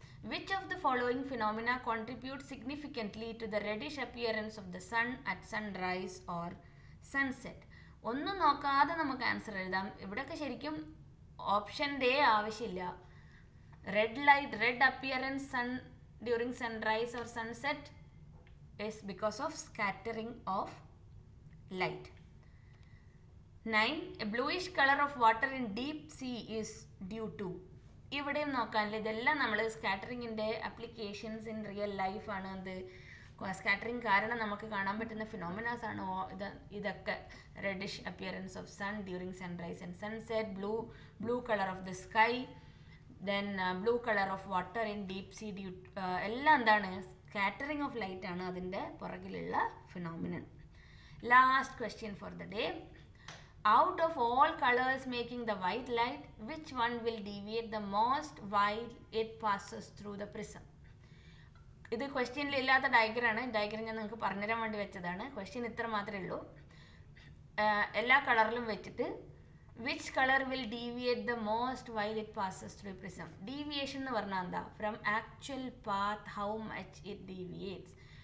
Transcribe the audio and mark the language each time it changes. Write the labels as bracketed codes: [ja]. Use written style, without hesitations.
[en] Which of the following phenomena contribute significantly to the reddish appearance of the sun at sunrise or sunset? [ml] ഒന്നും നോക്കാതെ നമുക്ക് answer എഴുതാം. ഇവിടെയൊക്കെ ശരിക്കും option day ആവശ്യമില്ല. [en] Red light, red appearance sun during sunrise or sunset is because of scattering of light. 9. A bluish color of water in deep sea is due to. [ml] ഇവിടെയും നോക്കാനില്ല. ഇതെല്ലാം നമ്മൾ സ്കാറ്ററിങ്ങിൻ്റെ അപ്ലിക്കേഷൻസ് ഇൻ റിയൽ ലൈഫാണ്. എന്ത്? Scattering കാരണം നമുക്ക് കാണാൻ പറ്റുന്ന ഫിനോമിനാസ് ആണ് ഇതൊക്കെ. [en] reddish appearance of sun during sunrise and sunset, blue colour of the sky, then blue colour of water in deep sea [ml] എല്ലാം എന്താണ്? സ്കാറ്ററിങ് ഓഫ് ലൈറ്റ് ആണ് അതിൻ്റെ പുറകിലുള്ള phenomenon. [en] Last question for the day. Out of all colors making the white light, which one will deviate the most while it passes through the prism? [ml] ഇത് ക്വസ്റ്റ്യനിൽ ഇല്ലാത്ത ഡയഗ്രാണ്. Diagram ഞാൻ നിങ്ങൾക്ക് പറഞ്ഞുതരാൻ വേണ്ടി വെച്ചതാണ്. ക്വസ്റ്റ്യൻ ഇത്ര മാത്രമേ ഉള്ളൂ. എല്ലാ കളറിലും വെച്ചിട്ട് [en] Which colour will deviate the most while it passes through prism. [ml] Deviation എന്ന് പറഞ്ഞാൽ എന്താ? [en] From actual path how much it deviates.